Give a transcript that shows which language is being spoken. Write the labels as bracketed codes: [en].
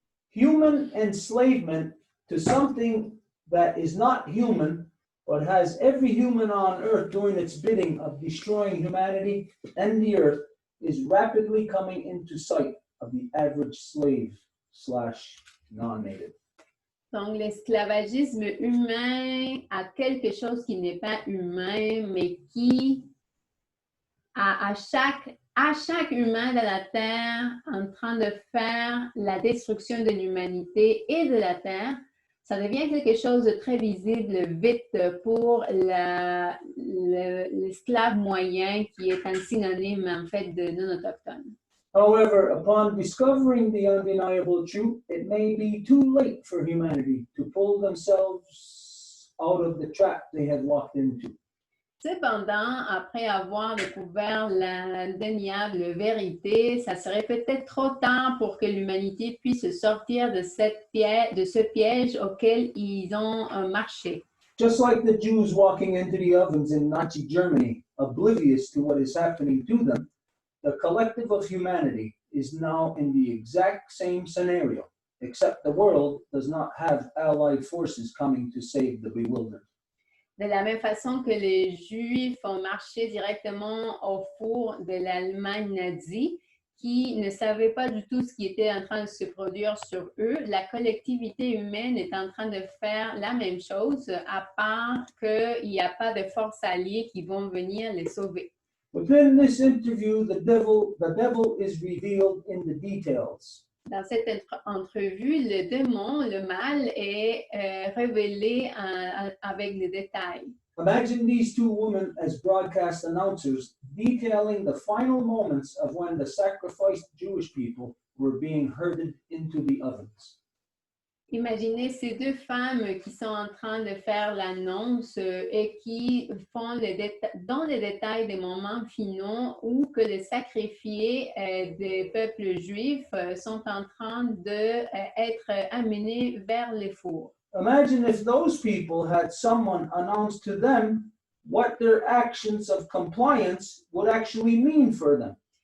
[en] Human enslavement to something that is not human, but has every human on earth doing its bidding of destroying humanity and the earth, is rapidly coming into sight of the average slave / non-native. [fr] Donc, l'esclavagisme humain à quelque chose qui n'est pas humain, mais qui, à chaque humain de la Terre, en train de faire la destruction de l'humanité et de la Terre, ça devient quelque chose de très visible vite pour l'esclave moyen qui est un synonyme, en fait, de non-autochtone. [en] However, upon discovering the undeniable truth, it may be too late for humanity to pull themselves out of the trap they had walked into. [fr] Cependant, après avoir découvert l'indéniable vérité, ça serait peut-être trop tard pour que l'humanité puisse sortir de ce piège auquel ils ont marché. [en] Just like the Jews walking into the ovens in Nazi Germany, oblivious to what is happening to them, the collective of humanity is now in the exact same scenario, except the world does not have allied forces coming to save the bewildered. [fr] De la même façon que les Juifs ont marché directement au four de l'Allemagne nazie, qui ne savaient pas du tout ce qui était en train de se produire sur eux, la collectivité humaine est en train de faire la même chose, à part qu'il n'y a pas de forces alliées qui vont venir les sauver. [en] Within this interview, the devil is revealed in the details. [fr] Dans cette entrevue, le démon, le mal, est révélé avec les détails. [en] Imagine these two women as broadcast announcers detailing the final moments of when the sacrificed Jewish people were being herded into the ovens. [fr] Imaginez ces deux femmes qui sont en train de faire l'annonce et qui font dans les détails des moments finaux où que les sacrifiés des peuples juifs sont en train d'être amenés vers les fours. [en] Imagine if those people had someone announce to them what their actions of compliance would actually mean for them.